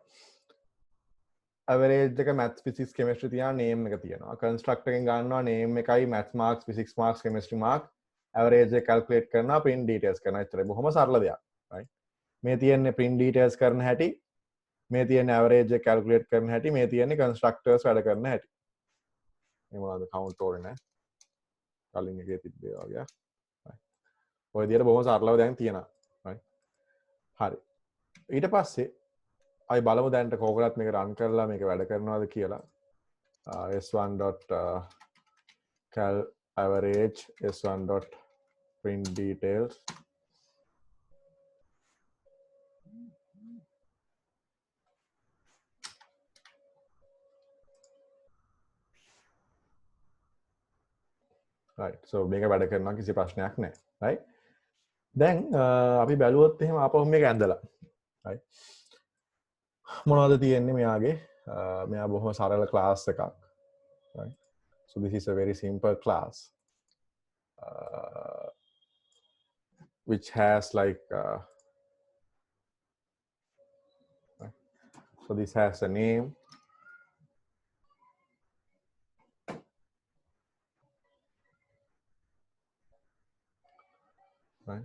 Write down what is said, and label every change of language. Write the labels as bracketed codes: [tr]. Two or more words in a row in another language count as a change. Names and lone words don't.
[si] average එක [en] maths, physics, chemistry [si] තියන name එක තියෙනවා. construct එකෙන් ගන්නවා name එකයි [en] maths marks, physics marks, chemistry mark average [si] එක calculate කරනවා, [en] print details [si] කරනවා. එච්චරයි. බොහොම සරල දෙයක්. right? මේ තියෙන්නේ [en] print details [si] කරන හැටි, මේ තියෙන්නේ average එක calculate කරන හැටි, මේ තියෙන්නේ constructors වැඩ කරන හැටි. මේ මොනවද count ඕනේ නැහැ. කලින් එකේ තිබ්බේ වගේ. right? ඔය විදිහට බොහොම සරලව දැන් තියෙනවා. right? හරි. ඊට පස්සේ අපි බලමු දැන්ට කෝකලත් මේක රන් කරලා මේක වැඩ කරනවාද කියලා. [en] s1.cal average s1.print details right. [si] so මේක වැඩ කරනවා කිසි ප්‍රශ්නයක් නැහැ. right? දැන් අපි බැලුවොත් එහෙම ආපහු මේක ඇඳලා. right? මොනවද තියෙන්නේ මෙයාගේ? මෙයා බොහොම සරල ක්ලාස් එකක්. right? [en] so this is a very simple class which has like right? so this has a name, right?